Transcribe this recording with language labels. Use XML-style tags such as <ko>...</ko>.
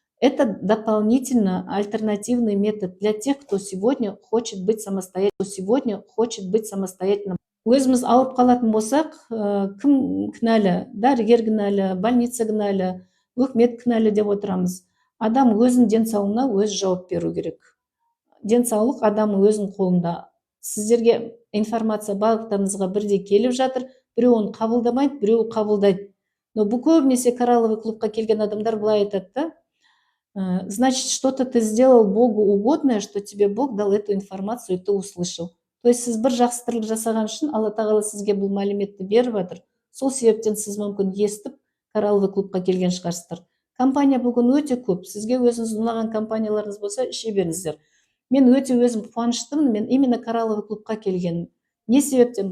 <ru>Это дополнительно альтернативный метод для тех, кто сегодня хочет быть самостоятельным.</ru> <kk>Өзіміз ауырып қалатын болсақ, кім кінәлі? Дәрігер кінәлі, больница кінәлі, өкімет кінәлі деп отырамыз. Адам өзінің денсаулығына өзі жауап беру керек. Денсаулық адамның өзінің қолында. Сіздерге информация барлықтарыңызға бірдей келіп жатыр, біреу оны қабылдамайды, біреу қабылдайды. Но бұл көбінесе коралловый клубқа келген адамдар былай айтады,</kk> <ru>значит, что-то ты сделал Богу угодное, что тебе Бог дал эту информацию, и ты услышал.</ru> <kk>То есть сіз бір жақсылық жасаған үшін Алла тағала сізге бұл мәліметті беріп жатыр. Сол себептен сіз мүмкін естіп коралловый клубқа келген шығарсыздар. Компания бүгін өте көп. Сізге өзіңіз ұнаған компанияларыңыз болса, іше беріңіздер. Мен өте өзім қуаныштымын, мен именно коралловый клубқа келгенмін. Не себептен?</kk>